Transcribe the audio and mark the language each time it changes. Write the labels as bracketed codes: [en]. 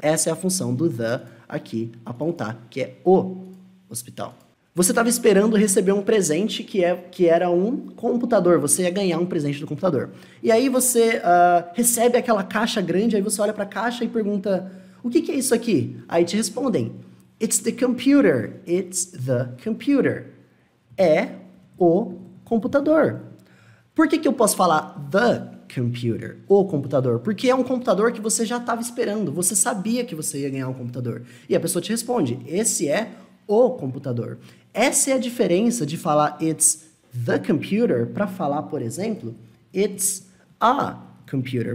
[pt] Essa é a função do the aqui, apontar, que é o hospital. Você estava esperando receber um presente que era um computador. Você ia ganhar um presente do computador. E aí você recebe aquela caixa grande, aí você olha para a caixa e pergunta, o que é isso aqui? [en] Aí te respondem, it's the computer. It's the computer. [pt] É o computador. Por que eu posso falar [en] the computer, [pt] o computador? Porque é um computador que você já estava esperando. Você sabia que você ia ganhar um computador. E a pessoa te responde, esse é o computador. Essa é a diferença de falar [en] it's the computer [pt] para falar, por exemplo, [en] it's a computer.